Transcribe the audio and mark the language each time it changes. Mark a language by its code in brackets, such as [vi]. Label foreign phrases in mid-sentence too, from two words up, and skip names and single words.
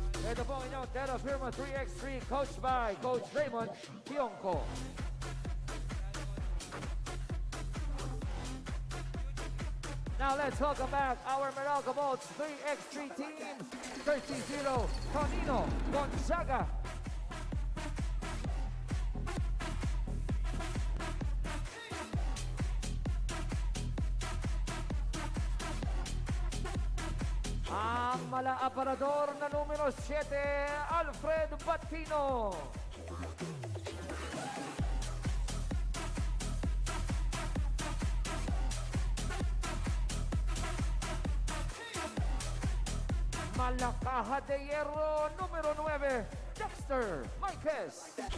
[tl] Ito po ang inyong TerraFirma 3x3 [en] coached by Coach [tl] Raymond Tionco. [en] Now let's welcome back our Meralco Bolts 3x3 team, 30-0, Tonino Gonzaga. [tl] Ang mala-aparador na numero 7, Alfred Batino. Malakaha [es] de Hierro, número [tl] 9, Dexter Marquez.